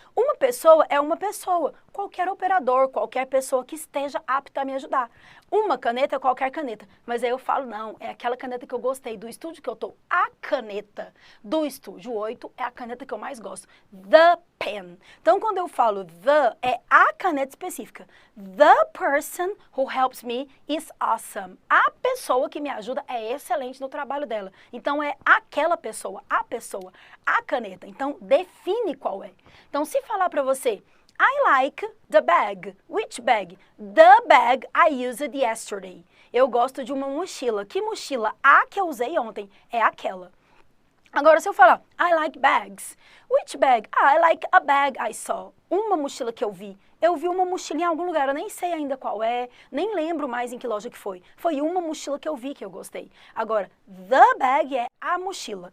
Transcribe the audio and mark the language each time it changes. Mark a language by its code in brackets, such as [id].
[pt] Uma pessoa é uma pessoa. Qualquer operador, qualquer pessoa que esteja apta a me ajudar. Uma caneta é qualquer caneta. Mas aí eu falo, não, é aquela caneta que eu gostei do estúdio que eu tô. A caneta do estúdio 8 é a caneta que eu mais gosto. The pen. Então, quando eu falo the, é a caneta específica. [en] The person who helps me is awesome. [pt] A pessoa que me ajuda é excelente no trabalho dela. Então, é aquela pessoa, a caneta. Então, define qual é. Então, se falar para você, I like the bag. [en] Which bag? The bag I used yesterday. [pt] Eu gosto de uma mochila. Que mochila? A que eu usei ontem é aquela. [en] Agora, se eu falar, I like bags. Which bag? I like a bag I saw. [pt] Uma mochila que eu vi. Eu vi uma mochila em algum lugar, eu nem sei ainda qual é, nem lembro mais em que loja que foi. Foi uma mochila que eu vi que eu gostei. Agora, the bag é a mochila.